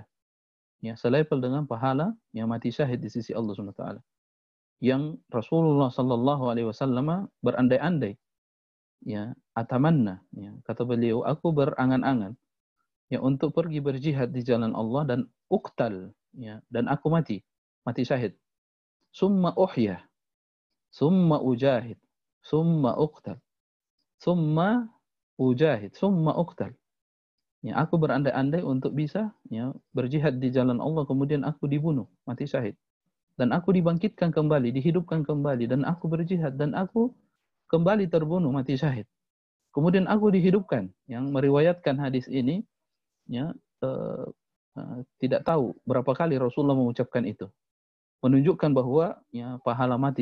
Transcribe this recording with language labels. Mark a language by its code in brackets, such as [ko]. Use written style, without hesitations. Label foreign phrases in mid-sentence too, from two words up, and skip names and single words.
[id] Ya, selevel dengan pahala yang mati syahid di sisi Allah [ar] سبحانه وتعالى. [id] Yang Rasulullah [ar] صلى الله عليه وسلم [id] berandai-andai, ya, atamanna, ya, kata beliau, aku berangan-angan ya untuk pergi berjihad di jalan Allah dan uktal ya dan aku mati syahid. [ar] ثم أحيا، ثم أجاهد، ثم أقتل، ثم أجاهد، ثم أقتل. [id] Ya, aku berandai-andai untuk bisa ya berjihad di jalan Allah, kemudian aku dibunuh, mati syahid. Dan aku dibangkitkan kembali, dihidupkan kembali, dan aku berjihad dan aku kembali terbunuh, mati syahid. Kemudian aku dihidupkan. Yang meriwayatkan hadis ini ya tidak tahu berapa kali Rasulullah mengucapkan itu, menunjukkan bahwa ya pahala mati